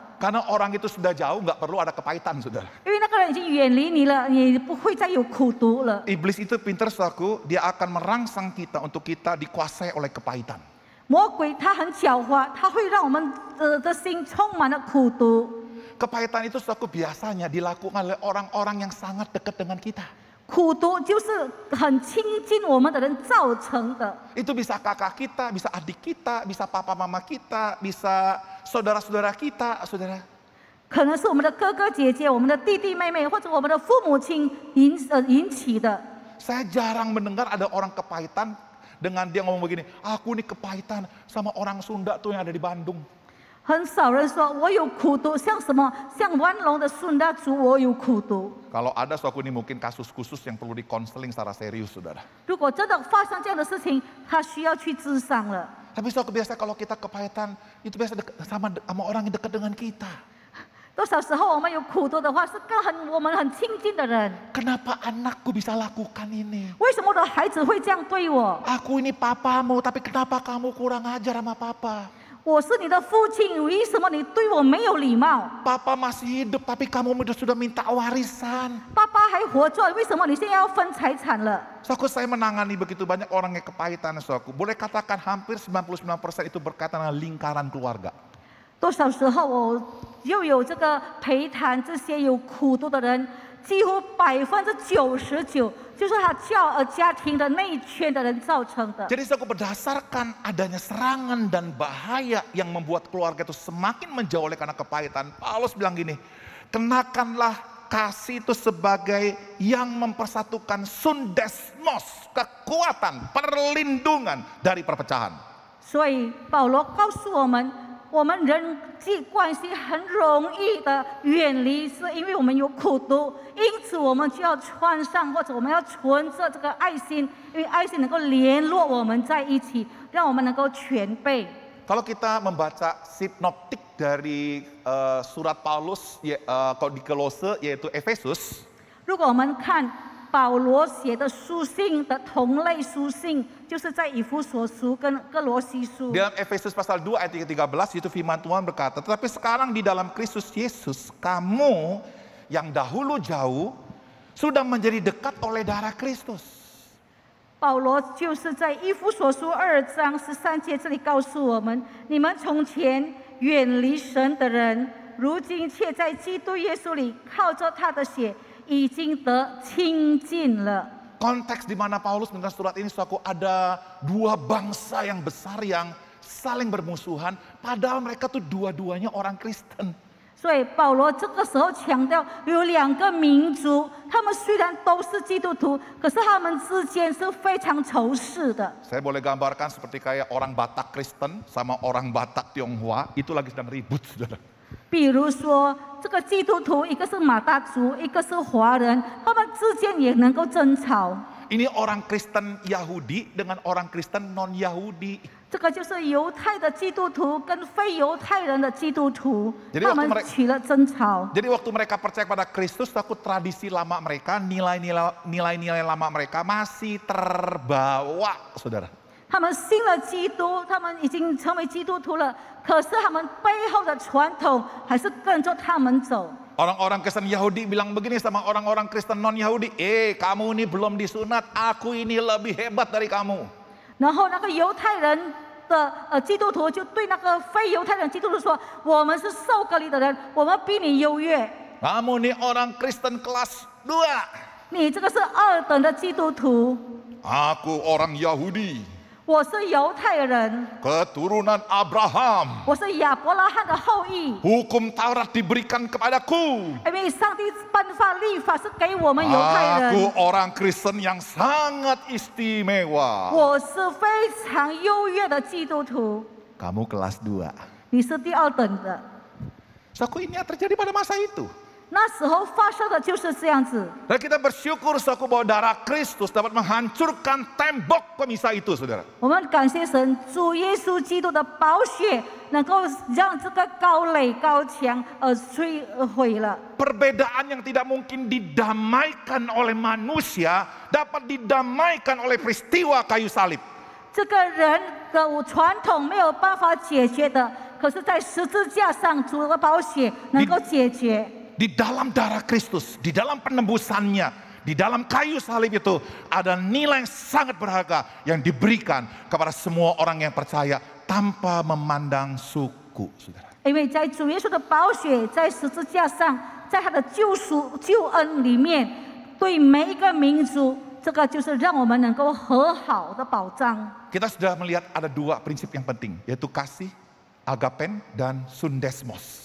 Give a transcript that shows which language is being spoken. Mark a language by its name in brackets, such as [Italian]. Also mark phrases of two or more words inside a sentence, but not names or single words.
[Indonesian] Karena orang itu sudah jauh, nggak perlu ada kepahitan, saudara. [Chinese] 因为那个人已经远离你了，你不会再有苦毒了。 [Indonesian] Iblis itu pintar, saudaraku, dia akan merangsang kita untuk kita dikuasai oleh kepahitan. [Chinese] 魔鬼他很狡猾，他会让我们的心充满了苦毒。 [Indonesian] Kepahitan itu, saudaraku, biasanya dilakukan oleh orang-orang yang sangat dekat dengan kita. [Chinese] 苦毒就是很亲近我们的人造成的。 [Indonesian] Itu bisa kakak kita, bisa adik kita, bisa papa mama kita, bisa saudara-saudara kita, saudara. [Chinese] 可能是我们的哥哥姐姐、我们的弟弟妹妹，或者我们的父母亲引起的。 [Indonesian] Saya jarang mendengar ada orang kepahitan dengan dia ngomong begini, aku nih kepahitan sama orang Sunda tuh yang ada di Bandung. [Chinese] 很少人说我有苦毒，像什么像万隆的孙大族，我有苦毒。 [Indonesian] Kalau ada, suatu ini mungkin kasus khusus yang perlu dikonseling secara serius, saudara. [Chinese] 如果真的发生这样的事情，他需要去治伤了。 [Indonesian] Tapi suatu biasa kalau kita kepahitan, itu biasa sama orang yang dekat dengan kita. [Chinese] 多少时候我们有苦毒的话，是跟我们很亲近的人。 [Indonesian] Kenapa anakku bisa lakukan ini? [Chinese] 为什么我的孩子会这样对我？ [Indonesian] Aku ini papamu, tapi kenapa kamu kurang ajar sama papa? [Chinese] 我是你的父亲，为什么你对我没有礼貌？ [Indonesian] Papa masih hidup, tapi kamu sudah minta warisan. [Chinese] 爸爸还活着，为什么你现在要分财产了？ [Indonesian] Saudaraku, saya menangani begitu banyak orang yang kepahitan, saudaraku. Boleh katakan hampir 99% itu berkaitan dengan lingkaran keluarga. [Chinese] 多少时候我又有这个陪谈这些有苦毒的人，几乎99%就是他家庭的那一圈的人造成的。 [Indonesian] Jadi saudaraku, berdasarkan adanya serangan dan bahaya yang membuat keluarga itu semakin menjauh oleh karena kepahitan, Paulus bilang gini, kenakanlah kasih itu sebagai yang mempersatukan sundesmos, kekuatan, perlindungan dari perpecahan. [Chinese] 所以保罗告诉我们，我们人际关系很容易的远离，是因为我们有苦毒，因此我们就要穿上，或者我们要存着这个爱心，因为爱心能够联络我们在一起，让我们能够全备。 [Indonesian] Kalau kita membaca sinoptik dari surat Paulus di Kolose, yaitu Efesus, [Chinese] 如果我们看保罗写的书信的同类书信，就是在以弗所书跟哥罗西书。 [Indonesian] dalam Efesus pasal 2 ayat 13 itu firman Tuhan berkata, tetapi sekarang di dalam Kristus Yesus, kamu yang dahulu jauh sudah menjadi dekat oleh darah Kristus. [Chinese] 保罗就是在以弗所书2章13节这里告诉我们：你们从前远离神的人，如今却在基督耶稣里靠着他的血，已经得亲近了。 [Indonesian] Konteks di mana Paulus menulis surat ini, saudaraku, ada dua bangsa yang besar yang saling bermusuhan, padahal mereka tuh dua-duanya orang Kristen. [Chinese] 所以保罗这个时候强调，有两个民族，他们虽然都是基督徒，可是他们之间是非常仇视的。 [Indonesian] Saya boleh gambarkan seperti kayak orang Batak Kristen sama orang Batak Tionghoa, itu lagi sedang ribut, saudara. [Chinese] 比如说，这个基督徒一个是马大族，一个是华人，他们之间也能够争吵。 [Indonesian] Ini orang Kristen Yahudi dengan orang Kristen non-Yahudi. [Chinese] 这个就是犹太的基督徒跟非犹太人的基督徒， [Indonesian] Jadi [Chinese] 他 [Indonesian] waktu [Chinese] 们 [Indonesian] mereka- [Chinese] 起了争吵。 [Indonesian] Jadi waktu mereka percaya pada Kristus, takut tradisi lama mereka, nilai-nilai lama mereka masih terbawa, saudara. [Chinese] 他们信了基督，他们已经成为基督徒了，可是他们背后的传统还是跟着他们走。 [Indonesian] Orang-orang Kristen Yahudi bilang begini sama orang-orang Kristen non-Yahudi, kamu ini belum disunat, aku ini lebih hebat dari kamu. [Chinese] 然后那个犹太人的基督徒就对那个非犹太人基督徒说：“我们是受割礼的人，我们比你优越。 [Indonesian] Kamu ini orang Kristen kelas 2. [Chinese] 你这个是二等的基督徒， [Indonesian] Aku orang Yahudi, [Chinese] 我是犹太人， [Indonesian] keturunan Abraham. [Chinese] 我是亚伯拉罕的后裔。 [Indonesian] Hukum Taurat diberikan kepadaku. [Chinese] 因为上帝颁发律法是给我们犹太人， [Indonesian] Aku orang Kristen yang sangat istimewa. [Chinese] 我是非常优越的基督徒， [Indonesian] Kamu kelas 2. [Chinese] 你是第二等的。 [Indonesian] Saku ini yang terjadi pada masa itu. [Chinese] 那时候发生的就是这样子。 [Indonesian] Dan kita bersyukur saku bahwa darah Kristus dapat menghancurkan tembok pemisah itu, saudara. [Chinese] 我们感谢神，主耶稣基督的宝血能够让这个高垒高墙摧毁了。 [Indonesian] Perbedaan yang tidak mungkin didamaikan oleh manusia dapat didamaikan oleh peristiwa kayu salib. [Chinese] 这个人的传统没有办法解决的，可是，在十字架上，主的宝血能够解决。 [Indonesian] Di dalam darah Kristus, di dalam penembusannya, di dalam kayu salib itu ada nilai yang sangat berharga yang diberikan kepada semua orang yang percaya tanpa memandang suku, saudara. [Chinese] 因为在主耶稣的宝血在十字架上，在他的救恩里面，对每一个民族，这个就是让我们能够和好的保障。 [Indonesian] Kita sudah melihat ada 2 prinsip yang penting, yaitu kasih, agapen, dan sundesmos.